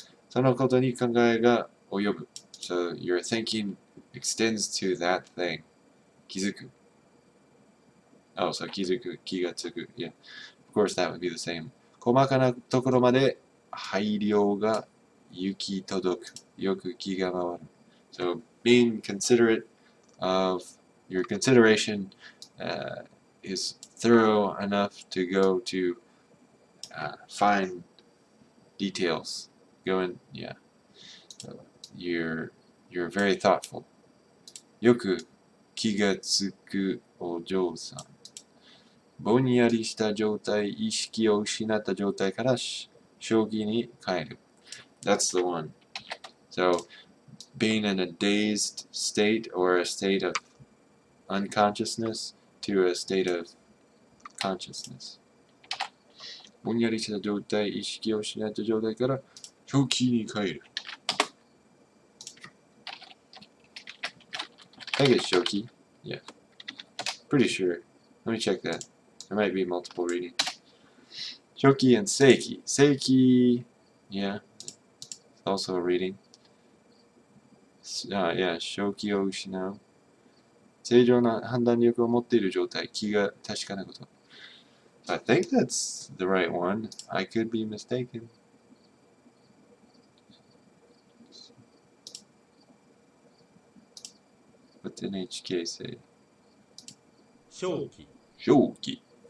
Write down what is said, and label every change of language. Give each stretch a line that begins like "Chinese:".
Japanese: そのことに考えが及ぶ.
English: So your thinking extends to that thing.
Japanese: 気づく.
English: Oh, so 気づく, 気がつく. Yeah. Of course, that would be the same.
Japanese: 細かなところまで配慮が行き届く. よく気が回る.
English: So being considerate of your consideration is thorough enough to go to fine details. Go in, yeah. So you're very thoughtful.
Japanese: よく気がつくお嬢さん. ぼんやりした状態、意識を失った状態から正気に帰る.
English: That's the one. So being in a dazed state or a state of unconsciousness to a state of consciousness.
Japanese: ぼんやりした状態、意識を失った状態から正気に帰る.
English: I think it's Shoki. Yeah. Pretty sure. Let me check that. There might be multiple readings. Shoki and Seiki. Seiki, yeah. Also a reading.
Japanese: Yeah, 正気を失う. 正常な判断力を持っている状態、気が確かなこと.
English: I think that's the right one. I could be mistaken. What did NHK say?
Japanese: 正気. 正気.